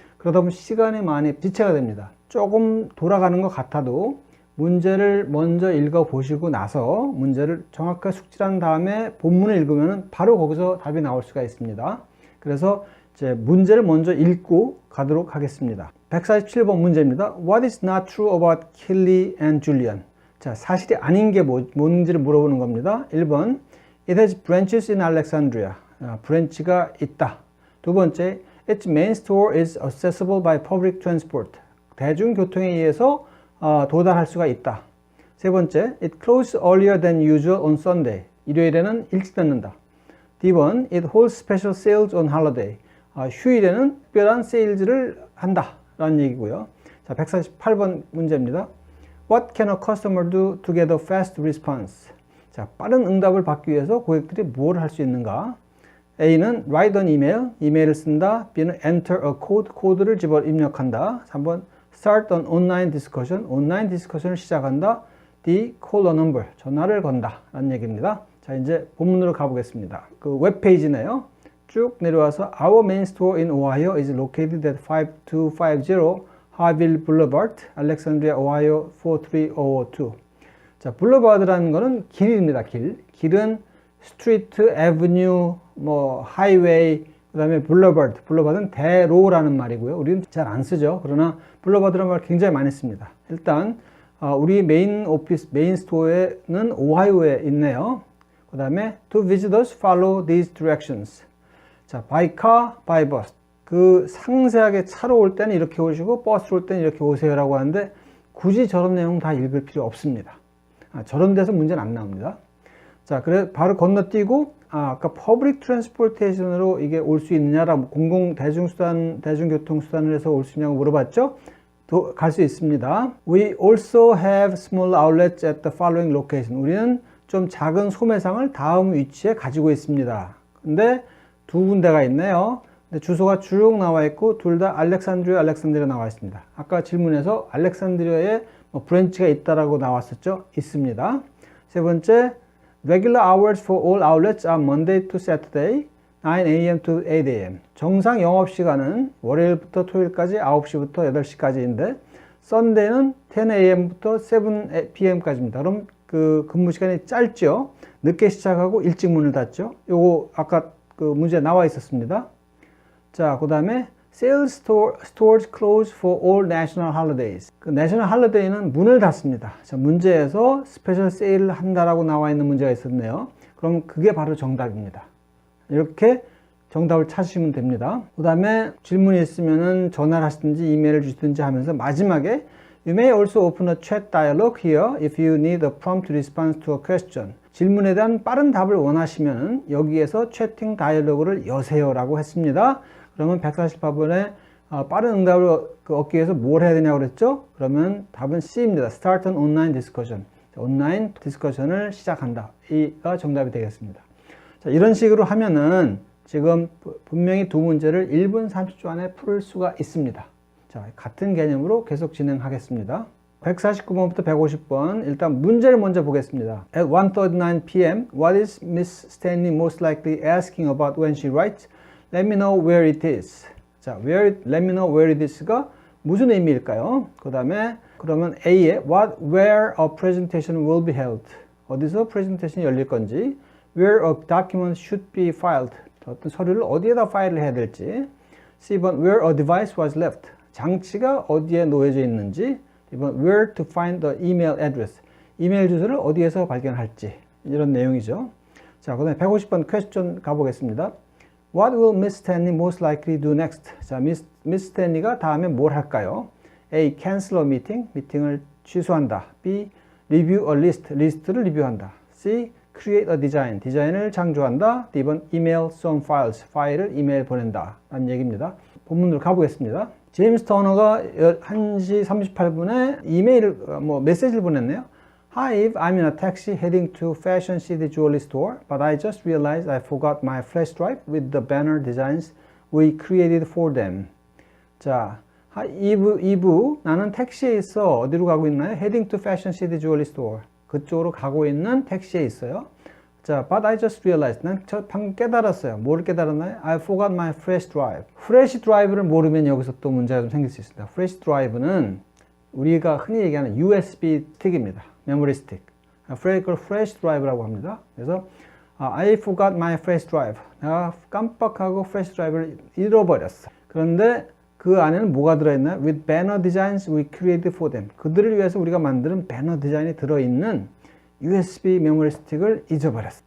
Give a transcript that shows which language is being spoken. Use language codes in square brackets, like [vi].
[ko] 그러다 보면 시간이 많이 지체가 됩니다. 조금 돌아가는 것 같아도 문제를 먼저 읽어 보시고 나서 문제를 정확하게 숙지한 다음에 본문을 읽으면 바로 거기서 답이 나올 수가 있습니다. 그래서 이제 문제를 먼저 읽고 가도록 하겠습니다. 147번 문제입니다. [en] What is not true about Kelly and Julian? [ko] 자, 사실이 아닌 게 뭔지를 물어보는 겁니다. [en] 1번 It has branches in Alexandria. [ko] 브랜치가 있다. [en] 두 번째 Its main store is accessible by public transport. [ko] 대중교통에 의해서 도달할 수가 있다. [en] 세 번째, it closes earlier than usual on Sunday. [ko] 일요일에는 일찍 닫는다. [en] D번, it holds special sales on holiday. [ko] 휴일에는 특별한 세일즈를 한다. 라는 얘기고요. 자, 148번 문제입니다. [en] What can a customer do to get a fast response? [ko] 자, 빠른 응답을 받기 위해서 고객들이 뭘 할 수 있는가? [en] A는 write an email, [ko] 이메일을 쓴다. B는 [en] enter a code, [ko] 코드를 집어 입력한다. 3번 [en] start an online discussion, [ko] 온라인 디스커션을 시작한다. D, [en] call a number, [ko] 전화를 건다 라는 얘기입니다. 자, 이제 본문으로 가보겠습니다. 그 웹페이지네요. 쭉 내려와서 [en] Our main store in Ohio is located at 5250 Harville Boulevard, Alexandria, Ohio 43002. [ko] 자, 블러바드라는 거는 길입니다. 길은 스트리트, 애버뉴, 하이웨이, 그 다음에 블러바드는 대로라는 말이고요. 우리는 잘 안 쓰죠. 그러나 블러바드라는 말 굉장히 많이 씁니다. 일단 우리 메인 스토어는 오하이오에 있네요. 그 다음에 [en] to visitors follow these directions. 자, by car, by bus. [ko] 그 상세하게 차로 올 때는 이렇게 오시고 버스로 올 때는 이렇게 오세요라고 하는데 굳이 저런 내용 다 읽을 필요 없습니다. 저런 데서 문제는 안 나옵니다. 자, 그래 바로 건너뛰고 아까 퍼블릭 트랜스포테이션으로 이게 올 수 있느냐라고 대중교통수단을 해서 올 수 있냐고 물어봤죠? 갈 수 있습니다. [en] We also have small outlets at the following location. [ko] 우리는 좀 작은 소매상을 다음 위치에 가지고 있습니다. 근데 두 군데가 있네요. 근데 주소가 쭉 나와 있고 둘 다 알렉산드리아 나와 있습니다. 아까 질문에서 알렉산드리아에 브랜치가 있다라고 나왔었죠? 있습니다. 세 번째, [en] Regular hours for all outlets are Monday to Saturday, 9 a.m. to 8 a.m. [ko] 정상 영업시간은 월요일부터 토요일까지 9시부터 8시까지인데 썬데이는 10 a.m.부터 7 p.m.까지입니다. 그럼 그 근무 시간이 짧죠? 늦게 시작하고 일찍 문을 닫죠? 요거 아까 그 문제에 나와 있었습니다. [en] 자, 그 다음에 Sales stores close for all national holidays. [ko] 그 national holiday는 문을 닫습니다. 자, 문제에서 스페셜 세일을 한다라고 나와 있는 문제가 있었네요. 그럼 그게 바로 정답입니다. 이렇게 정답을 찾으시면 됩니다. 그 다음에 질문이 있으면은 전화를 하시든지 이메일을 주시든지 하면서 마지막에 [en] You may also open a chat dialogue here if you need a prompt response to a question. [ko] 질문에 대한 빠른 답을 원하시면 여기에서 채팅 다이얼로그를 여세요라고 했습니다. 그러면 148번에 빠른 응답을 얻기 위해서 뭘 해야 되냐고 그랬죠? 그러면 답은 C입니다. [en] Start an online discussion. [ko] 온라인 디스커션을 시작한다. 이가 정답이 되겠습니다. 자, 이런 식으로 하면은 지금 분명히 두 문제를 1분 30초 안에 풀 수가 있습니다. 자, 같은 개념으로 계속 진행하겠습니다. 149번부터 150번 일단 문제를 먼저 보겠습니다. [en] At 1:39 p.m. What is Miss Stanley most likely asking about when she writes? Let me know where it is. 자, let me know where it is [ko] 가 무슨 의미일까요? 그 다음에 그러면 A에 [en] where a presentation will be held. [ko] 어디서 프레젠테이션이 열릴 건지, [en] where a document should be filed. [ko] 어떤 서류를 어디에다 파일을 해야 될지. [en] C번 where a device was left. [ko] 장치가 어디에 놓여져 있는지. [en] 이번 where to find the email address. [ko] 이메일 주소를 어디에서 발견할지. 이런 내용이죠. 자, 그 다음에 150번 퀘스천 가보겠습니다. [en] What will Miss Stanley most likely do next? [ko] 자, Miss Stanley가 다음에 뭘 할까요? [en] A. Cancel a meeting. [ko] 미팅을 취소한다. [en] B. Review a list. [ko] 리스트를 리뷰한다. [en] C. Create a design. [ko] 디자인을 창조한다. D번 [en] Email some files. [ko] 파일을 이메일 보낸다. 라는 얘기입니다. 본문으로 가보겠습니다. 제임스 터너가 1시 38분에 메시지를 보냈네요. [en] Hi Eve, I'm in a taxi heading to Fashion City Jewelry Store, but I just realized I forgot my flash drive with the banner designs we created for them. [ko] 자, 이브, 나는 택시에 있어. 어디로 가고 있나요? [en] Heading to Fashion City Jewelry Store. [ko] 그쪽으로 가고 있는 택시에 있어요. 자, [en] but I just realized. [ko] 난 방금 깨달았어요. 뭐를 깨달았나요? [en] I forgot my flash drive. [ko] flash drive를 모르면 여기서 또 문제가 좀 생길 수 있습니다. flash drive는 우리가 흔히 얘기하는 USB 스틱입니다. 메모리 스틱. 그걸 flash drive라고 합니다. 그래서 [en] I forgot my flash drive. [ko] 내가 깜빡하고 flash drive를 잃어버렸어. 그런데 그 안에는 뭐가 들어있나요? [en] With banner designs we created for them. [ko] 그들을 위해서 우리가 만드는 배너 디자인이 들어있는 USB 메모리 스틱을 잊어버렸어.